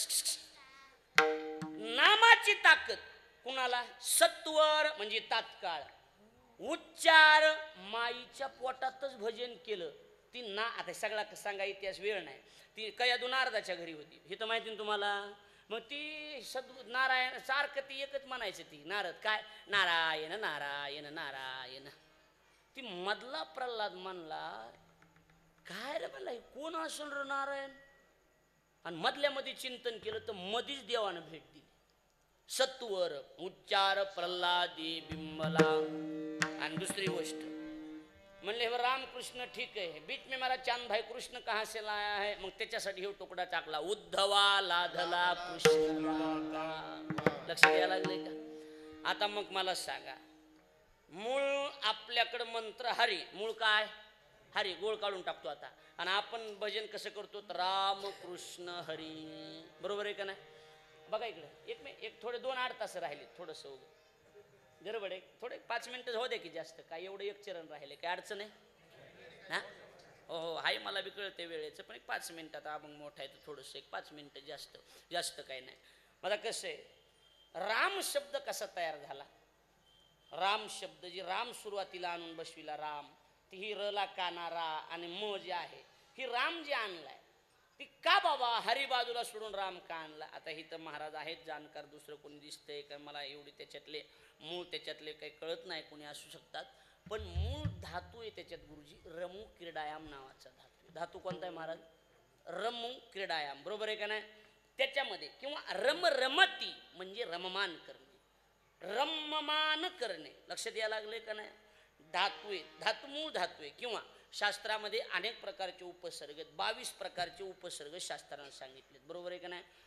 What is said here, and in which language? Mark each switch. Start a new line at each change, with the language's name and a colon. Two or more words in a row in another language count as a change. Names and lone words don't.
Marathi: नामाची ताकद कुणाला सत्वर म्हणजे तात्काळ उच्चार माईच्या पोटातच भजन केलं ती ना आता सगळा सांगा इतिहास वेळ नाही ती कयादू नारदाच्या घरी होती हे तर माहिती ना तुम्हाला मग ती नारायण सारखं ती एकच म्हणायचं ती नारद काय नारायण नारायण नारायण ती मधला प्रल्हाद म्हणला काय रे म्हणला कोण असेल रे नारायण आणि मधल्यामध्ये चिंतन केलं तर मधीच देवानं भेट दिली सत्वर उच्चार प्रल्हादी बिंबला आणि दुसरी गोष्ट म्हणले रामकृष्ण
Hindi: ठीक है बीच में मेरा चांद भाई कृष्ण कहाँ से लाया है
Marathi: मग त्याच्यासाठी हे तुकडा टाकला उद्धवा लाधला कृष्ण लक्ष द्यायला लागले का आता मग मला सांगा मूळ आपल्याकडे मंत्र हरी मूळ काय हरी गोळ काढून टाकतो आता आणि आपण भजन कसं करतो राम कृष्ण हरी बरोबर आहे का नाही बघा इकडे एक थोडे 2-8 तास राहिले थोडंसं गडबड आहे थोडे 5 मिनिटं होऊ दे की जास्त काय एवढं एक चरण राहिले काय अडचण आहे हा हो हाय मला बी कळते वेळेचं पण एक 5 मिनिटात अभंग मोठा आहे तर थोडंसं एक 5 मिनिटं जास्त काही नाही मला कसं आहे राम शब्द कसा तयार झाला राम शब्द जी राम सुरुवातीला आणून बसविला राम ती ही रला काना रा आणि म जे आहे ही राम जे आणलाय ती का बाबा हरी बाजूला सोडून राम का आणला आता ही तर महाराज आहेत जाणकार दुसरं कोणी दिसतंय का मला एवढी त्याच्यातले मूळ त्याच्यातले काही कळत नाही कोणी असू शकतात पण मूळ धातू आहे त्याच्यात गुरुजी
Sanskrit: रमू क्रीडायाम
Marathi: नावाचा धातू कोणता आहे महाराज
Sanskrit: रमू क्रीडायाम
Marathi: बरोबर आहे का नाही त्याच्यामध्ये किंवा रमती म्हणजे रममान करणे रममान करणे लक्षात यायला लागले का नाही धातू आहे धातू मूळ धातू आहे किंवा शास्त्रामध्ये अनेक प्रकारचे उपसर्ग आहेत 22 प्रकारचे उपसर्ग शास्त्राने सांगितलेत बरोबर आहे का नाही